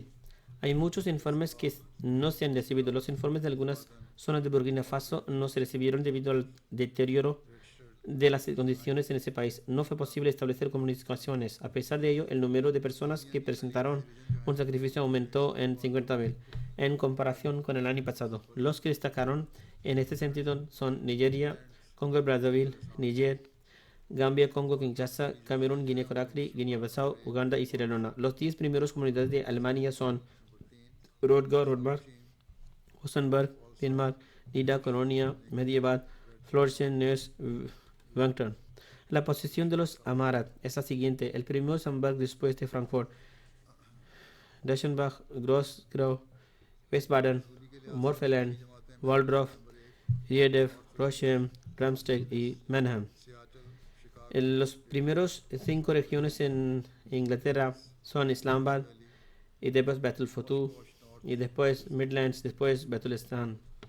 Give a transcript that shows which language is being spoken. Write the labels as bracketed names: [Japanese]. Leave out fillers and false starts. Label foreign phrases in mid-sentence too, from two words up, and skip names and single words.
[Spanish] Hay muchos informes que no se han recibido. Los informes de algunas zonas de Burkina Faso no se recibieron debido al deterioro de las condiciones en ese país. No fue posible establecer comunicaciones. A pesar de ello, el número de personas que presentaron un sacrificio aumentó en 50.000 en comparación con el año pasado. Los que destacaron en este sentido son Nigeria, Congo Brazzaville, Níger, Gambia, Congo Kinshasa, Camerún, Guinea-Conakry, Guinea-Bissau, Uganda y Sierra Leona. Los 10 primeros comunidades de Alemania son Rodgar, Rodmark, Hosenberg, Pinmark, Nida, Colonia, Mediabad, Florchen, Neuss, Wangton. La posición de los Amarat es la siguiente. El primero es Hamburg después de Frankfurt, Deschenbach, Grossgrau, Wiesbaden, Morfeland, Waldorf, Riedev, Rochem, Ramstedt y Mannheim. Los primeros 5 regiones en Inglaterra son Islamabad y después Battle Futu y después Midlands, después Battleistan.